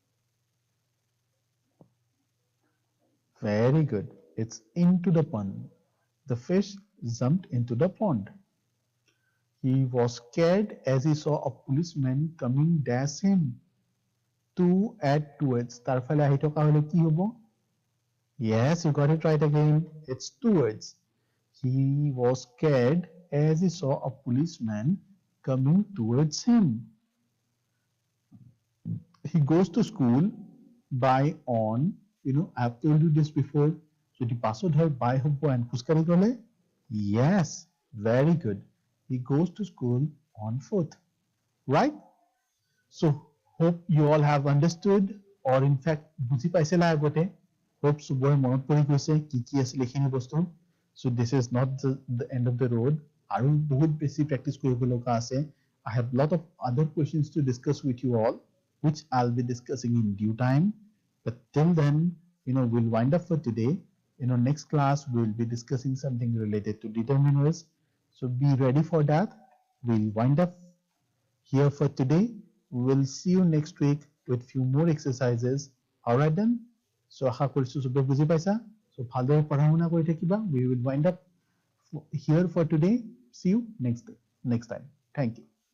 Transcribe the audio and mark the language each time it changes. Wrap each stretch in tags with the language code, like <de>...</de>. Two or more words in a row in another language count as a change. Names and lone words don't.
<en>Very good. It's into the pond. The fish jumped into the pond. He was scared as he saw a policeman coming dash him. To, add, towards.</en> <as>তাৰ ফালে আহি থকা হলে কি হব?</as> <en>Yes, you got it right again. It's towards. He was scared as he saw a policeman coming towards him. He goes to school by, on. I've told you this before.</en> <as>যদি পাছত হয় by হ'ব and খোজকাঢ়ি গ'লে?</as> <en>Yes, very good. He goes to school on foot. Right? So, hope you all have understood, or in fact,</en> <as>বুজি পাইছিলা আগতে. Hope চবৰে মনত পৰি গৈছে কি আছিলে এইখিনি বস্তু.</as> <en>So this is not the end of the road.</en> <as>আৰু বহুত বেছি practice কৰিব লগা আছে.</as> <en>I have a lot of other questions to discuss with you all, which I'll be discussing in due time. But till then, we'll wind up for today. Next class we'll be discussing something related to determiners. So be ready for that. We'll wind up here for today. We'll see you next week with few more exercises. Alright then?</en> <as>So আশা কৰিছো চবে বুজি পাইছা? So ভালদৰে পঢ়া শুনা কৰি থাকিবা.</as> <en>We will wind up here for today. See you next time. Thank you.</en>